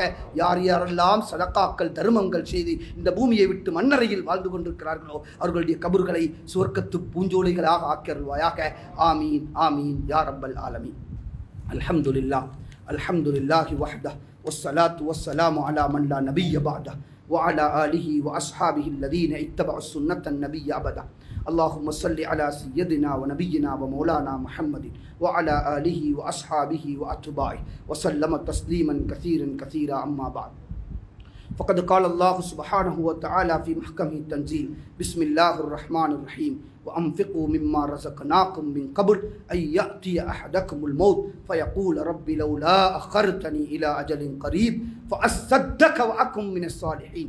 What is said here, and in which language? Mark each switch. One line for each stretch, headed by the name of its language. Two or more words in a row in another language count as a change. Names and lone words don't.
Tamil: யார் யாரெல்லாம் சதகாக்கள் தர்மங்கள் செய்து இந்த பூமியை விட்டு மண்ணறையில் வாழ்ந்து கொண்டிருக்கிறார்களோ அவர்களுடைய கபர்களை சுவர்க்கத்து பூஞ்சோலைகளாக ஆக்கி அருள்வாயாக.
Arabic: آمين آمين يا رب العالمين. الحمد لله الحمد لله وحده والصلاة والسلام على من لا نبي بعده وعلى آله وأصحابه الذين اتبعوا السنة النبي أبدا. اللهم صل على سيدنا ونبينا ومولانا محمد وعلى آله وأصحابه وأتباعه وسلم تسليما كثيرا كثيرا. أما بعد، فقد قال الله سبحانه وتعالى في محكمه التنزيل: بسم الله الرحمن الرحيم وأنفقوا مما رزقناكم من قبل أن يأتي أحدكم الموت فيقول رب لولا أخرتني إلى أجل قريب فأصدق وأكن من الصالحين.